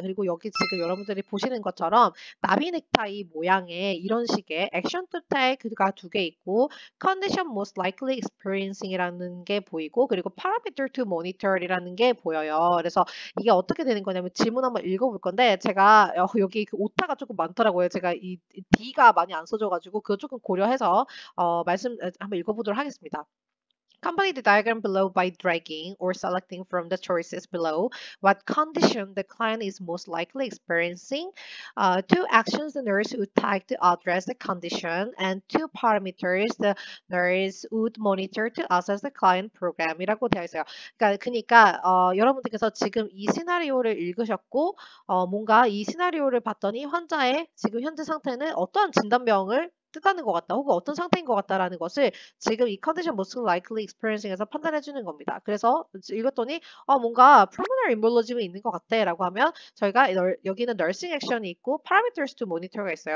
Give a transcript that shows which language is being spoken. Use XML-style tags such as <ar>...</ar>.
<ko>그리고 여기 지금 여러분들이 보시는 것처럼 나비 넥타이 모양의 이런 식의 액션 to take가 2개 있고 condition most likely experiencing이라는 게 보이고 그리고 parameter to monitor이라는 게 보여요. 그래서 이게 어떻게 되는 거냐면 질문 한번 읽어볼 건데 제가 여기 그 오타가 조금 많더라고요. 제가 이 D가 많이 안 써져가지고 그거 조금 고려해서 말씀 한번 읽어보도록 하겠습니다.</ko> <en>Complete the diagram below by dragging or selecting from the choices below what condition the client is most likely experiencing, 2 actions the nurse would take to address the condition, and 2 parameters the nurse would monitor to assess the client program</en> <ko>이라고 되어 있어요. 그러니까 여러분들께서 지금 이 시나리오를 읽으셨고 뭔가 이 시나리오를 봤더니 환자의 지금 현재 상태는 어떠한 진단병을 뜻하는 것 같다 혹은 어떤 상태인 것 같다라는 것을 지금 이 condition most likely experiencing에서 판단해 주는 겁니다. 그래서 읽었더니 뭔가 pulmonary embolism이 있는 것 같아 라고 하면 저희가 여기는 nursing action이 있고 parameters to monitor가 있어요.</ko>